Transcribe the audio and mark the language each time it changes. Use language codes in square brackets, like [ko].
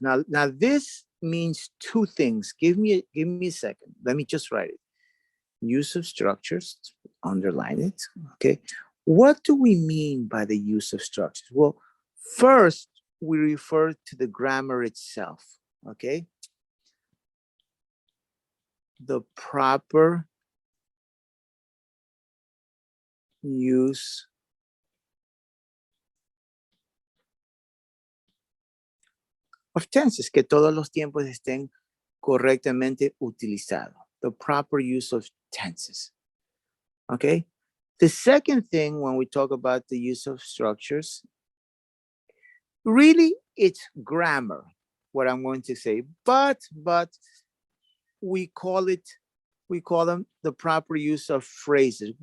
[en] Now this means 2 things. Give me a second. Let me just write it. Use of structures, underline it. Okay. What do we mean by the use of structures? Well, first, we refer to the grammar itself. Okay. The proper use of tenses, [es] que todos los tiempos estén correctamente utilizados. [en] The proper use of tenses. Okay. The second thing when we talk about the use of structures, really it's grammar, what I'm going to say, but we call them the proper use of phrases.